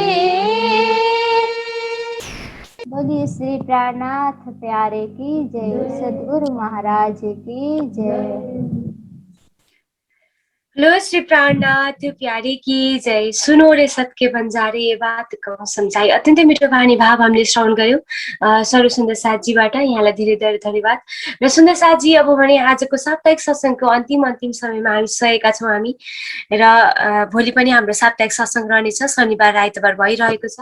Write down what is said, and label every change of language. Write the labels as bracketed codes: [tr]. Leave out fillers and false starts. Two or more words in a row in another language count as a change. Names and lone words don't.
[hi] बोलिए श्री प्राणनाथ प्यारे की जय, सद्गुरु महाराज की जय। लो श्री प्राणनाथ प्यारे की जय, सुनो रे सत्के बन्जारे ये बात कहूँ सम्झाइ। [ne] अत्यन्तै मिठो वाणी भाव हामीले श्रवण गर्यौं सर्व सुन्दर साथजीबाट, यहाँलाई धेरै धेरै धन्यवाद। र सुन्दर साथजी, अब भने आजको साप्ताहिक सत्सङ्गको अन्तिम समयमा हामी सकेका छौँ हामी, र भोलि पनि हाम्रो साप्ताहिक सत्सङ्ग रहनेछ, शनिबार आइतबार भइरहेको छ।